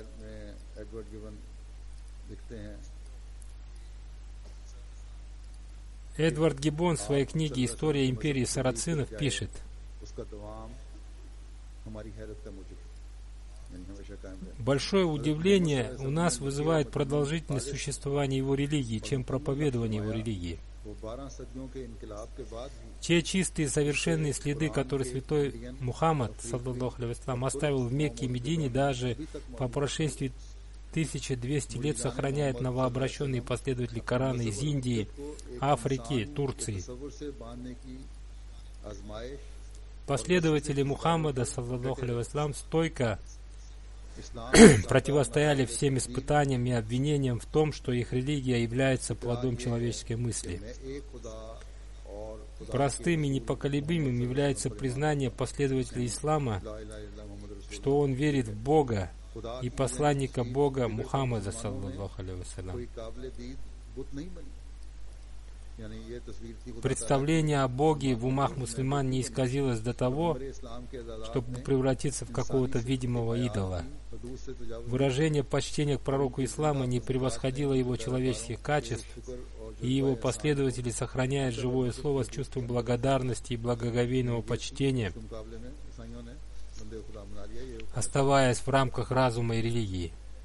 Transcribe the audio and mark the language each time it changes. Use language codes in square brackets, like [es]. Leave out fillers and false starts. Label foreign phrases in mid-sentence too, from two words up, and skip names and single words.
[ru] Эдвард Гиббон в своей книге «История империи сарацинов» пишет: большое удивление у нас вызывает продолжительность существования его религии, чем проповедование его религии. Те чистые и совершенные следы, которые святой Мухаммад, [ar] саллаллаху алейхи вассалям, [ru] оставил в Мекке и Медине, даже по прошествии 1200 лет сохраняют новообращенные последователи Корана из Индии, Африки, Турции. [ar] Последователи Мухаммада, صلى الله عليه وسلم, [ru] стойко противостояли всем испытаниям и обвинениям в том, что их религия является плодом человеческой мысли. Простым и непоколебимым является признание последователей ислама, что он верит в Бога и посланника Бога Мухаммада, [ar] саллаллаху алейхи вассалям. [ru] Представление о Боге в умах мусульман не исказилось до того, чтобы превратиться в какого-то видимого идола. Выражение почтения к пророку ислама не превосходило его человеческих качеств, и его последователи сохраняют живое слово с чувством благодарности и благоговейного почтения, оставаясь в рамках разума и религии.